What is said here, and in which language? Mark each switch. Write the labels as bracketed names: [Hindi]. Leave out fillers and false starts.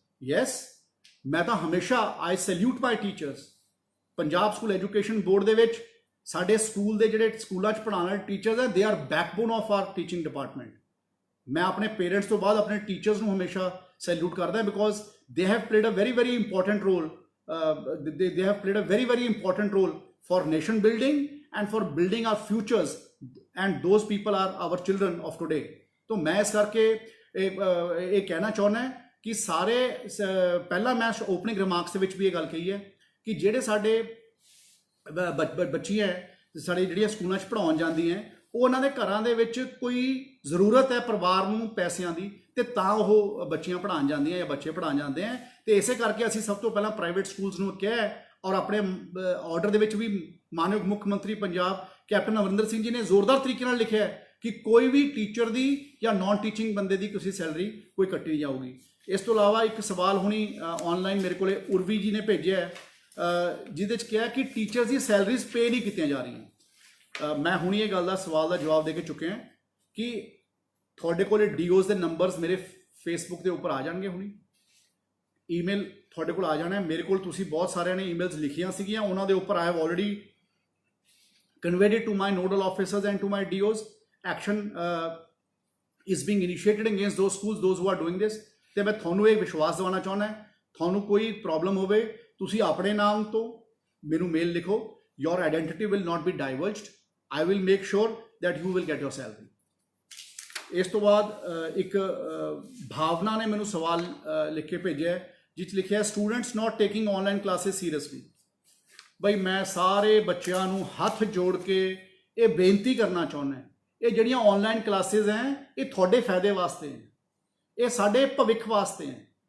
[English] yes, [Punjabi] ਮੈਂ ਤਾਂ ਹਮੇਸ਼ਾ [English] I salute my teachers. [Punjabi] Punjab school education board ਦੇ ਵਿੱਚ ਸਾਡੇ ਸਕੂਲ ਦੇ ਜਿਹੜੇ ਸਕੂਲਾਂ 'ਚ ਪੜ੍ਹਾਉਣ ਵਾਲੇ ਟੀਚਰਸ ਹੈ, [English] They are backbone of our teaching department. [Punjabi] ਮੈਂ ਆਪਣੇ ਪੇਰੈਂਟਸ ਤੋਂ ਬਾਅਦ ਆਪਣੇ ਟੀਚਰਸ ਨੂੰ ਹਮੇਸ਼ਾ ਸੈਲੂਟ ਕਰਦਾ, [English] Because they have played a very very important role. they have played a very very important role for nation building and for building our futures, and those people are our children of today. [Hindi] तो मैं इस करके [Punjabi] ਇਹ ਕਹਿਣਾ ਚਾਹੁੰਦਾ ਕਿ ਸਾਰੇ ਪਹਿਲਾਂ ਮੈਂ ਓਪਨਿੰਗ ਰਿਮਾਰਕਸ ਦੇ ਵਿੱਚ ਵੀ ਇਹ ਗੱਲ ਕਹੀ ਹੈ ਕਿ ਜਿਹੜੇ ਸਾਡੇ ਬੱਚੀਆਂ ਸਾਡੇ ਜਿਹੜੀਆਂ ਸਕੂਲਾਂ 'ਚ ਪੜ੍ਹਾਉਣ ਜਾਂਦੀਆਂ ਉਹ ਉਹਨਾਂ ਦੇ ਘਰਾਂ ਦੇ ਵਿੱਚ ਕੋਈ ਜ਼ਰੂਰਤ ਹੈ ਪਰਿਵਾਰ ਨੂੰ ਪੈਸਿਆਂ ਦੀ, ਤੇ ਤਾਂ ਉਹ ਬੱਚੀਆਂ ਪੜ੍ਹਾਉਣ ਜਾਂਦੀਆਂ ਜਾਂ ਬੱਚੇ ਪੜ੍ਹਾਉਣ ਜਾਂਦੇ ਆ। ਤੇ ਇਸੇ ਕਰਕੇ ਅਸੀਂ ਸਭ ਤੋਂ ਪਹਿਲਾਂ ਪ੍ਰਾਈਵੇਟ ਸਕੂਲਸ ਨੂੰ ਕਿਹਾ, ਔਰ ਆਪਣੇ ਆਰਡਰ ਦੇ ਵਿੱਚ ਵੀ ਮਾਨਯੋਗ ਮੁੱਖ ਮੰਤਰੀ ਪੰਜਾਬ ਕੈਪਟਨ ਅਮਰਿੰਦਰ ਸਿੰਘ ਜੀ ਨੇ ਜ਼ੋਰਦਾਰ ਤਰੀਕੇ ਨਾਲ ਲਿਖਿਆ [Hindi] कि कोई भी टीचर की या नॉन टीचिंग बंदे की किसी सैलरी कोई कट्टी नहीं जाऊगी। इस तो इलावा एक सवाल हुणी ऑनलाइन मेरे को उर्वी जी ने भेजे है, जिहदे च क्या है कि टीचर्स की सैलरीज पे नहीं की जा रही। मैं हुणी ये गल का सवाल का जवाब दे के चुके हैं कि थोड़े को डीओज के नंबरस मेरे फेसबुक के उपर आ जाएंगे, हुणी ईमेल थोड़े को आ जाना है। मेरे को बहुत सारे ने ईमेल्स लिखियां सीगियां, उन्होंने उपर [English] I have already conveyed it to my nodal officers and to my DOs. Action is being initiated against those schools, those who are doing this. [Punjabi] ਤੇ ਮੈਂ ਤੁਹਾਨੂੰ ਇਹ ਵਿਸ਼ਵਾਸ ਦਿਵਾਉਣਾ ਚਾਹੁੰਦਾ, ਤੁਹਾਨੂੰ ਕੋਈ ਪ੍ਰੋਬਲਮ ਹੋਵੇ ਤੁਸੀਂ ਆਪਣੇ ਨਾਮ ਤੋਂ ਮੈਨੂੰ ਮੇਲ ਲਿਖੋ। [English] your identity will not be divulged. I will make sure that you will get your salary. [Punjabi] ਇਸ ਤੋਂ ਬਾਅਦ ਇੱਕ ਭਾਵਨਾ ਨੇ ਮੈਨੂੰ ਸਵਾਲ ਲਿਖ ਕੇ ਭੇਜਿਆ, ਜਿਸ ਲਿਖਿਆ [English] Students not taking online classes seriously. [Punjabi] ਬਈ ਮੈਂ ਸਾਰੇ ਬੱਚਿਆਂ ਨੂੰ ਹੱਥ ਜੋੜ ਕੇ ਇਹ ਬੇਨਤੀ ਕਰਨਾ ਚਾਹੁੰਦਾ, ਇਹ ਜਿਹੜੀਆਂ ਆਨਲਾਈਨ ਕਲਾਸਿਸ ਹੈ ਇਹ ਤੁਹਾਡੇ ਫਾਇਦੇ ਵਾਸਤੇ ਹੈ, ਇਹ ਸਾਡੇ ਭਵਿੱਖ ਵਾਸਤੇ ਹੈ।